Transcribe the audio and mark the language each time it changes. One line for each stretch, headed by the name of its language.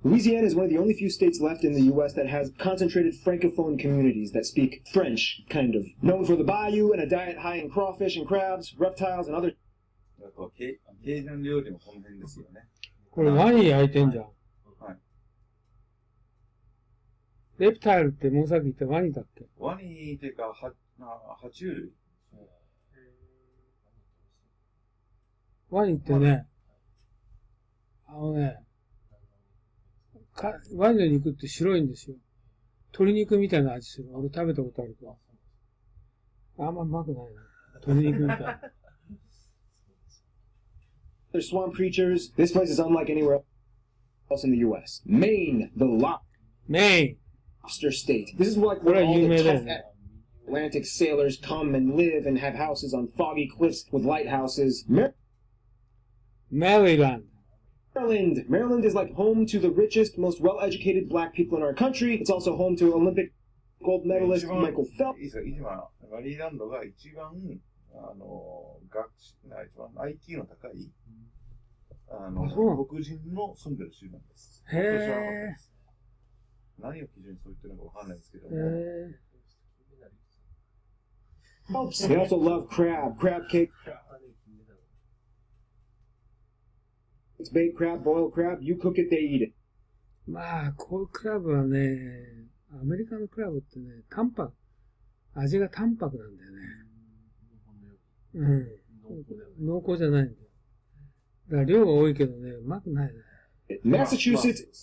English: Louisiana is one of the only few states left in the U.S. that has concentrated francophone communities that speak French, kind of. Known for the bayou and a diet high in crawfish and crabs, reptiles, and other...
Japanese: ケイジャン料理もこの辺ですよね。これワニ焼いてんじゃん。はい。レプタイルってもうさっき言ったワニだっけ？ワニっていうか、爬虫類。ワニってね、ワニの肉って白いんですよ。鶏肉みたいな味する。俺食べたことあるけど。あんまうまくないな。鶏肉みたい。
English: They're swamp creatures. This place is unlike anywhere else in the U.S. Maine, the lobster state. This is like where all the tough Atlantic sailors come and live and have houses on foggy cliffs with lighthouses. Maryland. Maryland is like home to the richest, most well-educated black people in our country. It's also home to Olympic gold medalist Michael Phelps.
Japanese: 今、マリーランドが一番、IQ の高い、黒人の住んでる州なんです。へー。何を基準にそう言ってるのかわかんないですけど。
English: They also love crab cake. It's baked crab, boiled crab. You cook it, they eat it.
Japanese: まあ、こういうクラブはね、アメリカのクラブってね、味が淡白なんだよね。うん。濃厚じゃないんだよ。だから量が多いけどね、うまくないね。
English: Massachusetts、